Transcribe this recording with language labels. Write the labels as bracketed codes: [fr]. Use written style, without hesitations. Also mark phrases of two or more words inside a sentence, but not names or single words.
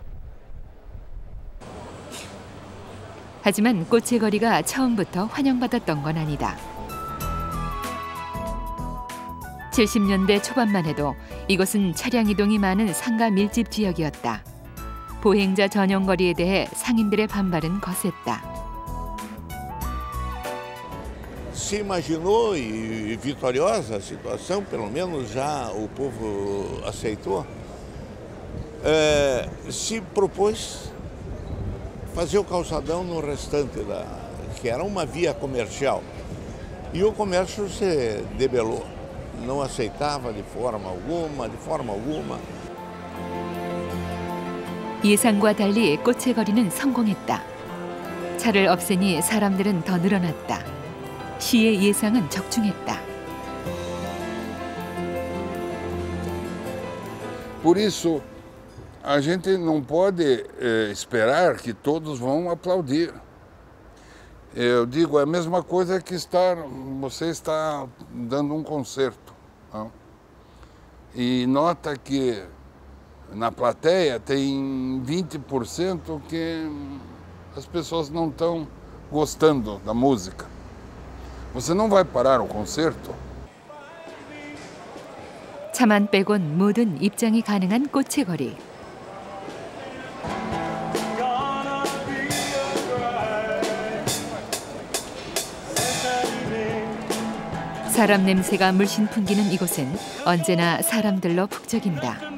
[ko] 하지만 꽃의 거리가 처음부터 환영받았던 건 아니다. 70년대 초반만 해도 이곳은 차량 이동이 많은 상가 밀집 지역이었다. 보행자 전용 거리에 대해 상인들의 반발은 거셌다. [pt] Se imaginou e vitoriosa a situação, pelo menos já o povo aceitou, se propôs fazer o calçadão no restante que era uma via comercial. E o comércio se debelou, não aceitava de forma alguma. [ko] 예상과 달리 꽃의 거리는 성공했다. 차를 없애니 사람들은 더 늘어났다. 시의 예상은 적중했다. [pt] Por isso, a gente não pode esperar que todos vão aplaudir. Eu digo, é a mesma coisa que você está dando um concerto. Não? E nota que na plateia tem 20% que as pessoas não estão gostando da música. Você não vai parar o concerto? [ko] 차만 빼곤 모든 입장이 가능한 꽃의 거리. 사람 냄새가 물씬 풍기는 이곳은 언제나 사람들로 북적인다.